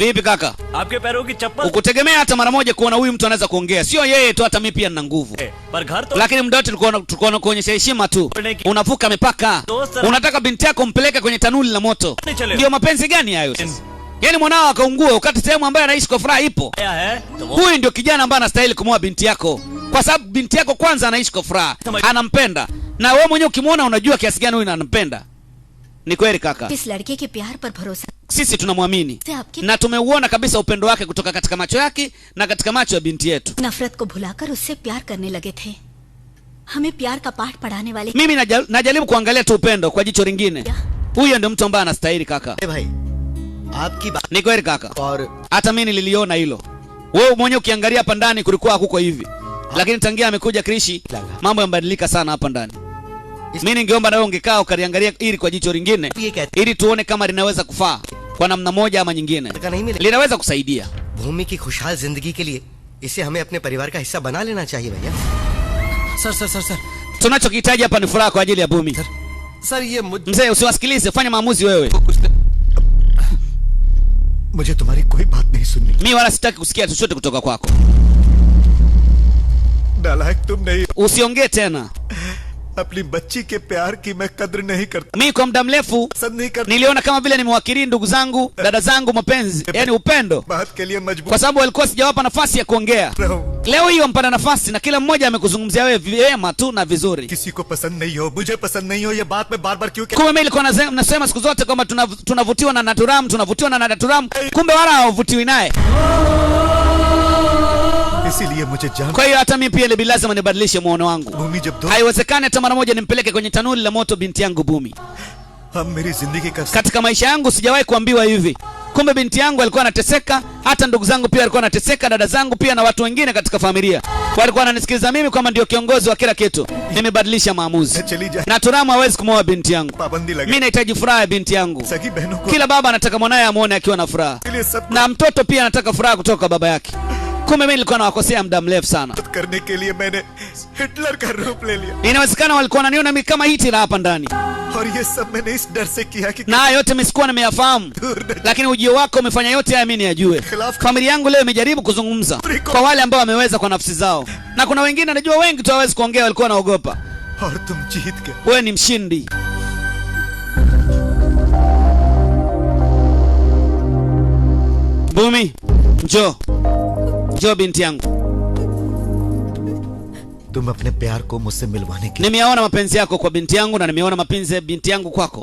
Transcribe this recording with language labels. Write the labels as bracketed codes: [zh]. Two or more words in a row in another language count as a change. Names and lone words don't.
[sw] Vipi kaka? [hi] आपके पैरों की चप्पल? [sw] Ukutegemea hata mara moja kuona huyu mtu anaweza kuongea? Sio yeye tu, hata mimi pia nina nguvu. [hi] पर घर तो [sw] Lakini muda wote tulikuwa kuonyesha heshima tu. Unavuka mipaka. Unataka binti yako umpeleke kwenye tanuli la moto. Ndio mapenzi gani hayo sasa? Yaani mwanao akaungua wakati sehemu ambayo anaishi kwa furaha ipo. Huyu ndio kijana ambaye anastahili kumwoa binti yako, kwa sababu binti yako kwanza anaishi kwa furaha, anampenda, na wewe mwenyewe ukimwona unajua kiasi gani huyu anampenda. Ni kweli kaka, [hi] इस लड़के के प्यार पर भरोसा [sw] sisi tunamwamini na tumeuona kabisa upendo wake kutoka katika macho yake na katika macho ya binti yetu. [hi] नफरत को भुलाकर उससे प्यार करने लगे थे। हमें प्यार का पाठ पढ़ाने वाले [sw] Mimi najaribu kuangalia tu upendo kwa jicho lingine. Huyo ndio mtu ambaye anastahili kaka. [hi] भाई आपकी बात [sw] Ni kweli kaka, [hi] और [sw] hata mimi nililiona hilo. Wewe mwenyewe ukiangalia hapa ndani kulikuwa hakuko hivi, lakini tangia amekuja Krishi mambo yamebadilika sana hapa ndani. Mimi ningeomba nawe ungekaa ukaliangalia ili kwa jicho lingine, ili tuone kama linaweza kufaa kwa namna moja ama nyingine, linaweza kusaidia [hi] भूमि की खुशहाल जिंदगी के लिए इसे हमें अपने परिवार का हिस्सा बना लेना चाहिए भैया। सर सर सर सर [sw] tunachokihitaji hapa ni furaha kwa ajili ya Bumi. [hi] सर ये [sw] Mzee, usiwasikilize, fanya maamuzi wewe. [hi] मुझे तुम्हारी कोई बात नहीं सुननी। [sw] Mimi wala sitaki kusikia chochote kutoka kwako. [hi] नालायक तुम नहीं, [sw] Usiongee tena. [hi] अपनी बच्ची के प्यार की मैं कद्र नहीं करता, [sw] Mimi kwa muda mrefu [hi] पसंद नहीं करता, [sw] niliona kama vile nimewakili ndugu zangu, dada zangu mapenzi, yani upendo, [hi] बात के लिए मजबूर [sw] kwa sababu walikuwa sijawapa nafasi ya kuongea. [hi] रहूं। [sw] Leo hii wampata nafasi na kila mmoja amekuzungumzia wewe vyema tu na vizuri. [hi] किसी को पसंद नहीं हो, मुझे पसंद नहीं हो, ये बात मैं बार बार क्यों [sw] Kumbe mimi nilikuwa nasema siku zote kwamba tunavutiwa na Naturamu, tunavutiwa na Naturamu, kumbe wala hawavutiwi naye. [hi] इसीलिए मुझे जान। [sw] Kwa hiyo hata mimi pia ni lazima nibadilishe muono wangu. [hi] भूमि जब दो [sw] Haiwezekani hata mara moja nimpeleke kwenye tanuri la moto binti yangu Bumi. [hi] हम मेरी जिंदगी का [sw] Katika maisha yangu sijawahi kuambiwa hivi. Kumbe binti yangu alikuwa anateseka, hata ndugu zangu pia walikuwa wanateseka, dada zangu pia na watu wengine katika familia walikuwa wananisikiliza mimi kama ndio kiongozi wa kila kitu. Nimebadilisha maamuzi. [hi] चली जाए, [sw] Naturamu hawezi kumwoa binti yangu. [hi] पाबंदी लगे। [sw] Mimi nahitaji furaha ya binti yangu. [hi] सगी बहनों को [sw] Kila baba anataka mwanae amuone akiwa na furaha, [hi] के लिए सब [sw] na mtoto pia anataka furaha kutoka kwa baba yake. Kumbe mimi nilikuwa nawakosea muda mrefu sana. [hi] करने के लिए मैंने हिटलर का रूप ले लिया, [sw] Inawezekana walikuwa wananiona mimi kama Hitler hapa ndani, [hi] और ये सब मैंने इस डर से किया कि [sw] na yote mimi sikuwa nimeyafahamu, lakini ujio wako umefanya yote haya mimi niyajue. Familia yangu leo imejaribu kuzungumza kwa wale ambao wameweza kwa nafsi zao, na kuna wengine najua wengi tu hawezi kuongea, walikuwa wanaogopa. [hi] और तुम जीत गए। [sw] Wewe ni mshindi. Bumi, njoo. Njoo binti yangu. [hi] तुम अपने प्यार को मुझसे मिलवाने के [sw] Nimeona mapenzi yako kwa binti yangu na nimeona mapenzi ya binti yangu kwako.